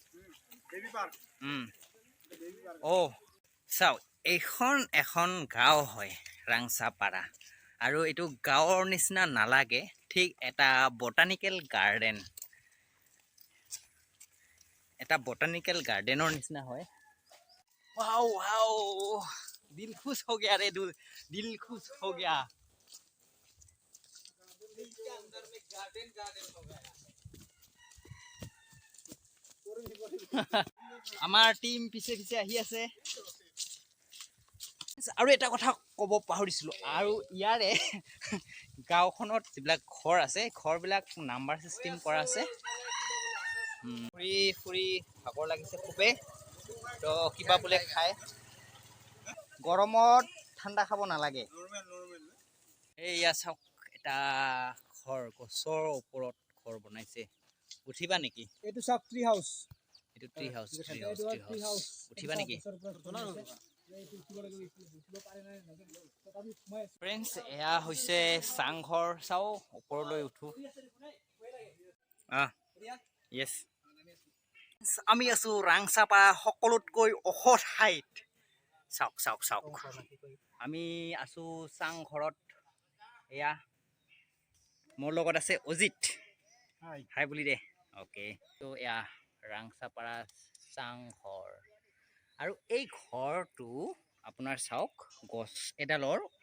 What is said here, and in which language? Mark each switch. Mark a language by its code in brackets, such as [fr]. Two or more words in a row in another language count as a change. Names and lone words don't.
[as] চাওক, এইখন এখন গাঁও হয় ৰাংচাপাৰা, আৰু এইটো গাঁৱৰ নিচিনা নালাগে, ঠিক এটা বটানিকেল গাৰ্ডেনৰ নিচিনা হয়। [hi] ৱাও दिल खुश हो गया रे दिल खुश हो गया दिल के अंदर में गार्डन हो गया [as] আমাৰ টিম পিছে পিছে আহি আছে আৰু এটা কথা ক'ব পাহৰিছিলোঁ আৰু ইয়াৰে গাঁওখনত যিবিলাক ঘৰ আছে ঘৰবিলাক নাম্বাৰ চিষ্টেম কৰা আছে ফুৰি ফুৰি ভাগৰ লাগিছে খুবে তো কিবা বোলে খায় গৰমত ঠাণ্ডা খাব নালাগে এইয়া চাওক এটা ঘৰ গছৰ ওপৰত ঘৰ বনাইছে উঠিবা নেকি এইটো সব [en] tree house [as] এইটো [en] tree house [as] উঠিবা নেকি ফ্ৰেণ্ডছ এয়া হৈছে চাংঘৰ চাও ওপৰলৈ উঠো য়েছ আমি আছো ৰাংচাপাৰা সকলোতকৈ ওখ ঠাইত চাওক চাওক চাওক আমি আছো চাংঘৰত এয়া মোৰ লগত আছে অজিত হাই বুলি দে অ'কে তো এয়া ৰাংচাপাৰা চাংঘৰ আৰু এই ঘৰটো আপোনাৰ চাওক গছ এডালৰ